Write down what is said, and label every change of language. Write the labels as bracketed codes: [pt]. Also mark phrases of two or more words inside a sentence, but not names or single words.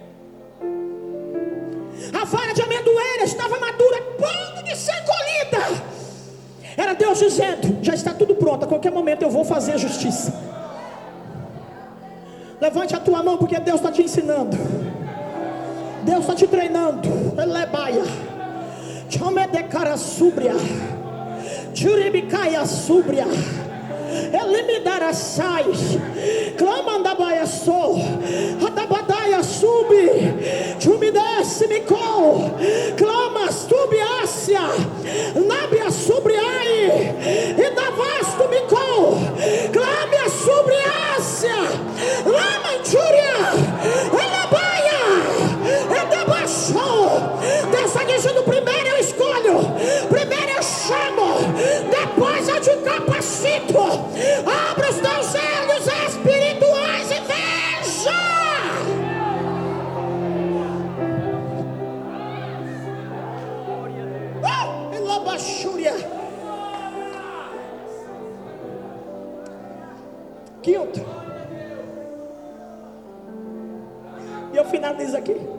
[pt] A vara de amendoeira estava madura a ponto de ser colhida. Era Deus dizendo: já está tudo pronto, a qualquer momento eu vou fazer justiça. Levante a tua mão, porque Deus está te ensinando. Deus está te treinando. Elebaia, chame de cara súbria, Juribicaia súbria, Elimidara sai, Clamandabaia sou, Atabadaia subi, Jumidesse micou, Clamas tubiácia, Lábia subriai, Idavasto micou, Clámia subriácia, Lamanjúria, Elabaia, Edabaixou. Deus está dizendo: primeiro eu escolho, primeiro eu chamo, depois eu te capacito. Abra os teus olhos espirituais e veja. Quinto, e eu finalizo aqui.